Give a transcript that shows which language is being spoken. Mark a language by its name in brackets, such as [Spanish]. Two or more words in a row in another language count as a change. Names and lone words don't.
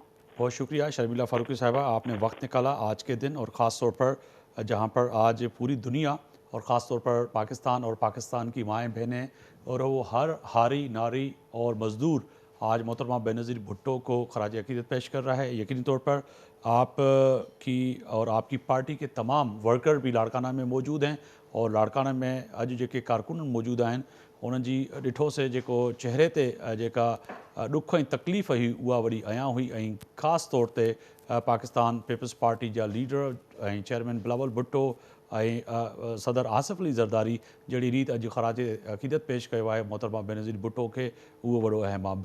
[Urdu] بہت شکریہ شرمیلا فاروقی صاحبہ, آپ نے وقت نکالا آج کے دن, اور خاص طور پر جہاں پر آج پوری دنیا اور خاص طور پر پاکستان اور پاکستان کی مائیں بہنیں اور وہ ہر ہاری ناری اور مزدور آج محترمہ بے نظیر بھٹو کو خراج عقیدت پیش کر رہا ہے. یقینی طور پر آپ کی اور آپ کی پارٹی کے تمام ورکر بھی لاڑکانہ میں موجود ہیں, اور لاڑکانہ میں اج [Sindhi] जेके कारकुन मौजूद आहिनि उन्हनि जी ॾिठोसीं जेको चहिरे ते जेका ॾुख ऐं तकलीफ़ हुई उहा वरी अयां हुई. ऐं ख़ासि तौर ते पाकिस्तान पीपल्स पार्टी जा लीडर ऐं चेयरमैन बिलावल भुट्टो ऐं सदर आसिफ अली ज़रदारी जहिड़ी रीति अॼु ख़राज अक़ीदत पेश कयो आहे मोहतरमा बेनज़ीर भुट्टो खे, उहो वॾो अहम आहे.